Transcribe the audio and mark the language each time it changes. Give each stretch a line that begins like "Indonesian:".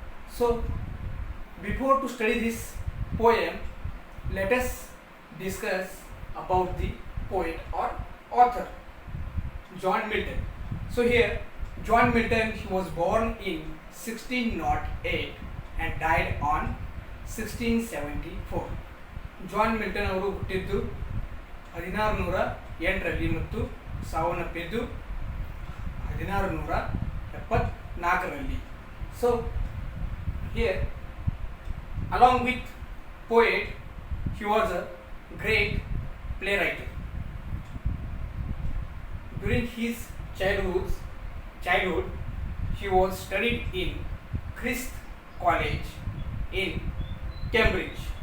English: So before to study this poem, let us discuss about the poet or author John Milton. So here John Milton, he was born in 1608 and died on 1674.
Kannada: John Milton ಅವರು ಹುಟ್ಟಿದ್ದು 1608ರಲ್ಲಿ ಮತ್ತು ಸಾವನ್ನಪ್ಪಿದ್ದು 1674ರಲ್ಲಿ.
English: So here, along with poet, he was a great playwright. During his childhood, he was studied in Christ College in Cambridge.